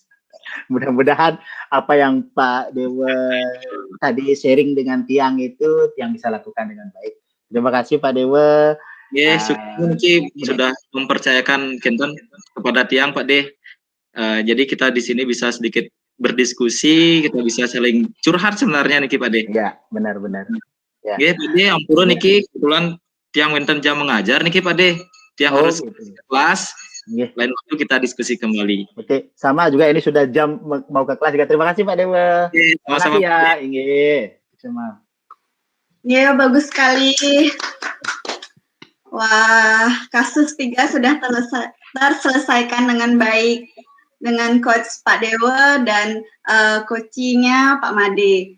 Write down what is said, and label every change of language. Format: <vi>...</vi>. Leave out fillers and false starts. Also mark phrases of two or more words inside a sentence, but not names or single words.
<id>Mudah-mudahan apa yang Pak Dewa tadi sharing dengan Tiang itu Tiang bisa lakukan dengan baik. Terima kasih Pak Dewa. Yes, mungkin sudah mempercayakan Kenton kepada Tiang Pak De. Jadi kita di sini bisa sedikit berdiskusi, kita bisa saling curhat sebenarnya niki Pak De. Iya, benar-benar. Ya. Nggih, Pak De,</id> <ban>ampura niki</ban> <id>kebetulan</id> <ban>tiang wenten</ban> <id>jam mengajar niki Pak De. Tiang harus gitu. kelas. Nggih. Lain waktu kita diskusi kembali. Oke, sama juga ini sudah jam mau ke kelas juga. Terima kasih Pak Dewa. Terima kasih ya, Inggih. Sama. Ya, bagus sekali. Wah, kasus 3 sudah terselesaikan dengan baik dengan Coach Pak Dewa dan coachingnya Pak Made.</id>